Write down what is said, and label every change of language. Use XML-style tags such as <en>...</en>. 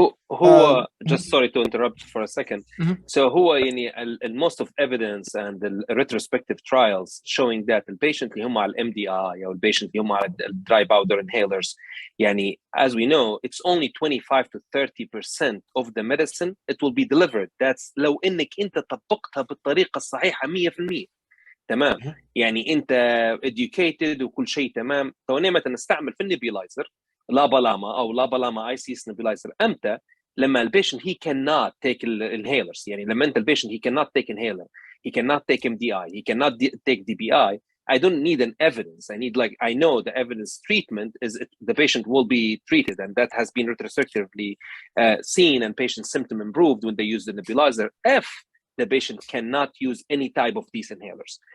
<ar>هو</ar> <en>just sorry to interrupt for a second. So هو يعني most of evidence and the retrospective trials showing that the patient</en> <ar>اللي هم على</ar> <en>MDI أو patient اللي هم على dry powder inhalers يعني as we know it's only 25 to 30% of the medicine it will be delivered.</en> <ar>That's لو إنك أنت طبقتها بالطريقة الصحيحة 100%. تمام. يعني أنت educated وكل شيء تمام. فنعمة نستعمل في النبيلايزر لابالاما او لابالاما اي سي اس نبيلايزر امتى؟ لما البيشنت</ar> <en>he cannot take inhalers.</en> <ar>يعني لما انت البيشنت</ar> <en>he cannot take inhaler, he cannot take MDI, he cannot take DPI. I don't need an evidence. I need I know the evidence treatment is the patient will be treated, and that has been retrospectively seen, and patient symptom improved when they use the nebulizer if the patient cannot use any type of these inhalers.</en>